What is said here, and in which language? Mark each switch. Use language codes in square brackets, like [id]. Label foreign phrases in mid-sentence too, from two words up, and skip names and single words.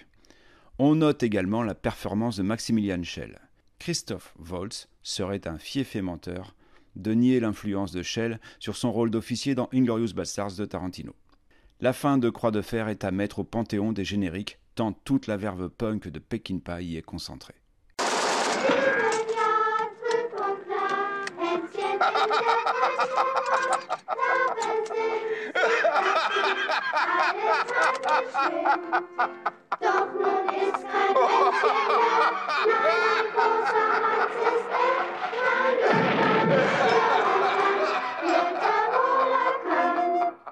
[fr] On note également la performance de Maximilian Schell. Christoph Waltz serait un fiefé menteur de nier l'influence de Schell sur son rôle d'officier dans Inglourious Basterds de Tarantino. La fin de Croix de fer est à mettre au panthéon des génériques, tant toute la verve punk de Peckinpah y est concentrée. [de] Doch nun ist kein Mädchen mehr, nein, ein großer Hans ist er, wird er wohl erkannt.